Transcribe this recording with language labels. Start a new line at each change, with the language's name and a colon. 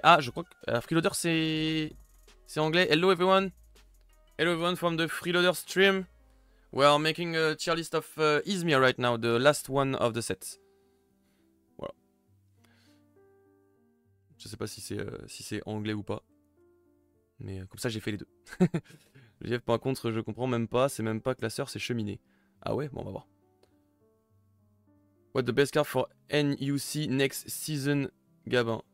French: Ah, je crois que Freeloader c'est anglais.
English: Hello everyone. Hello everyone from the Freeloader stream. We are making a tier list of Izmir right now, the last one of the set.
French: Voilà. Je sais pas si c'est anglais ou pas. Mais comme ça j'ai fait les deux. Jeff, par contre, je comprends même pas, c'est même pas classeur, c'est cheminée. Ah ouais, bon on va voir.
English: What the best card for NUC next season, Gabin?